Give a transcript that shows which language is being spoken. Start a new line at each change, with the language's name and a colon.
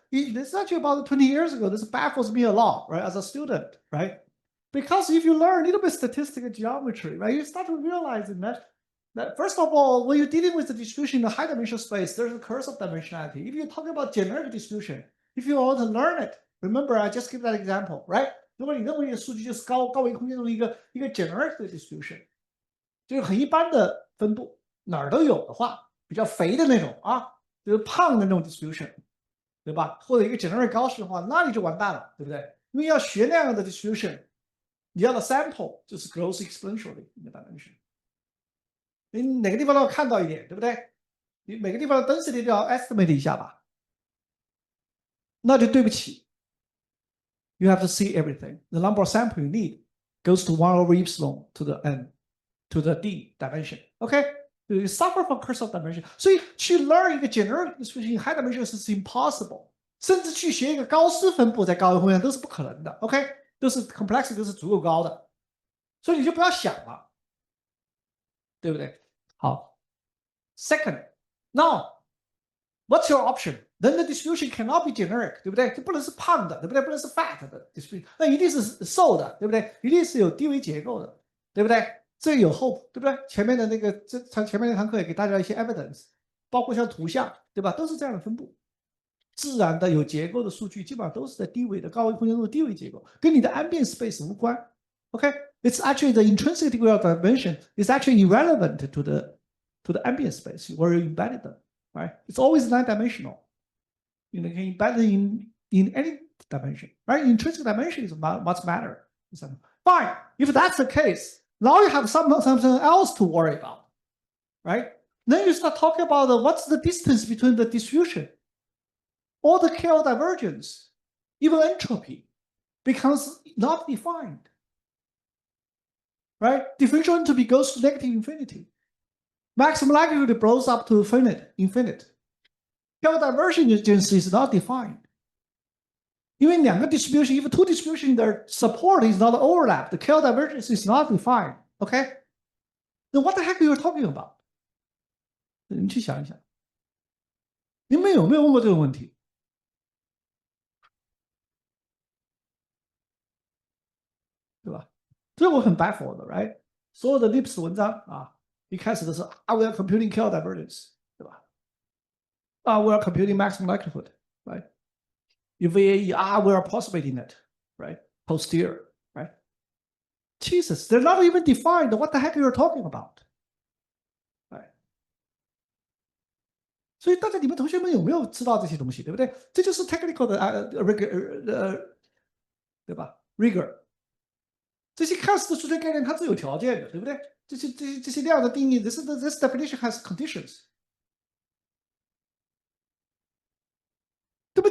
English: This is actually about 20 years ago. This baffles me a lot, right? As a student, right? Because if you learn a little bit statistical geometry, right, you start to realize that first of all, when you're dealing with the distribution in the high dimensional space, there's a curse of dimensionality. If you're talking about generic distribution, if you want to learn it, remember I just give that example, right?
Chinese: 如果你认为你的数据就是高维空间中的一个 generic 的 distribution， 就是很一般的分布，哪儿都有的话，比较肥的那种啊，就是胖的那种 distribution， 对吧？或者一个 generic 高式的话，那你就完蛋了，对不对？因为要学那样的 distribution， 你要的 sample 就是
English: grows exponentially in the dimension。
Chinese: 你哪个地方都要看到一点，对不对？你每个地方的 density 都要 estimate 一下吧？那就对不起。
English: You have to see everything. The number of sample you need goes to 1 over epsilon to the n, to the d dimension. Okay? You suffer from curse of dimension.
Chinese: 所以去
English: learn 一个 generic distribution in high dimension is impossible.
Chinese: 甚至去学一个高斯分布在高维空间都是不可能的。
English: OK？
Chinese: 都是 complexity 都是足够高的，所以你就不要想了，对不对？
English: 好 ，Second, now what's your option? Then the distribution cannot be generic，
Chinese: 对不对？就不能是胖的，对不对？不能是 fat 的 distribution， 那一定是瘦的，对不对？一定是有低维结构的，对不对？这有 hope， 对不对？前面的那个前面那堂课也给大家一些 evidence， 包括像图像，对吧？都是这样的分布。自然的有结构的数据基本上都是在低维的高维空间中的低维结构，跟你的 ambient space 无关。
English: OK， it's actually the intrinsic degree of dimension is actually irrelevant to the ambient space where you embedded them, right? It's always nine-dimensional. You can embed it in any dimension, right? Intrinsic dimension is much matter. Fine. If that's the case, now you have something else to worry about, right? Then you start talking about what's the distance between the distribution, or the KL divergence, even entropy, becomes not defined, right? Differential entropy goes to negative infinity. Maximum likelihood blows up to infinite. KL divergence is not defined.
Chinese: 因为两个
English: distribution, if two distribution, their support is not overlapped, the KL divergence is not defined. Okay? Then what the heck are you talking about?
Chinese: 你去想一想，你们有没有问过这个问题？对吧？所以我很 baffled 的 ，
English: right？
Chinese: 所有的 Lips 文章啊，一开始都是
English: we are computing KL divergence，
Chinese: 对吧？
English: we are computing maximum likelihood, right? In VAE, we are approximating it, right? Posterior, right? Jesus, they're not even defined. What the heck are you talking about? Right?
Chinese: 所以大家你们同学们有没有知道这些东西，对不对？这就是 technical 的对吧 ？rigor。这些看似的数学概念，它是有条件的，对不对？这些量的定义 ，
English: this definition has conditions，
Chinese: 对吧？